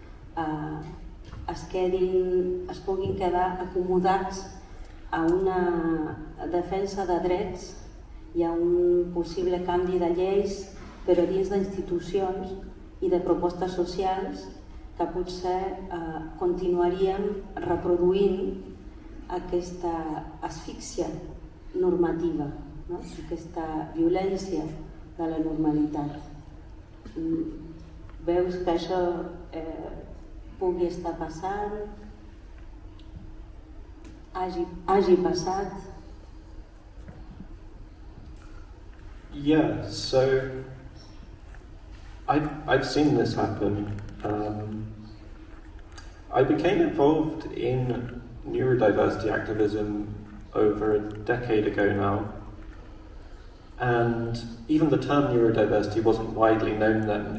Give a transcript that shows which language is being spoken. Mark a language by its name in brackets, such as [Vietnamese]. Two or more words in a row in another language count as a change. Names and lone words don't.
[Catalan] es puguin quedar acomodats a una defensa de drets i a un possible canvi de lleis, però dins d'institucions i de propostes socials que potser continuaríem reproduint aquesta asfíxia normativa, no? Aquesta violència de la normalitat. Veus que això pugui estar passant, hagi passat? [English] Yeah, so I've seen this happen. I became involved in neurodiversity activism over a decade ago now, and even the term neurodiversity wasn't widely known then.